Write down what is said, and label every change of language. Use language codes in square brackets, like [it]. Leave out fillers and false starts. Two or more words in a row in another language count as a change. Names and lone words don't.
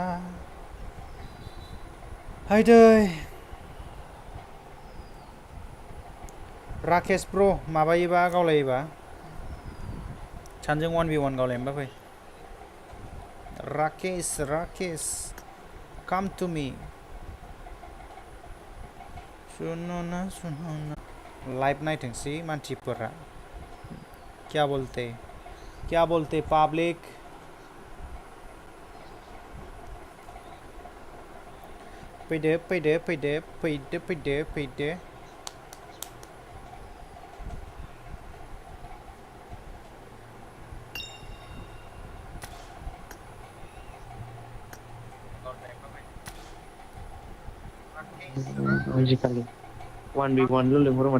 [brx] हाय दै राकेश ब्र माबायोबा गावलायोबा सानजों 1v1 गावलायनोबा फै [hi] राकेश [en] come to me [hi] सुनो ना लाइव [brx] नायथोंसै मानसिफोरा [hi] क्या बोलते पब्लिक फैदो [brx] आजिखालि 1v1 ल' लेंहरो माथो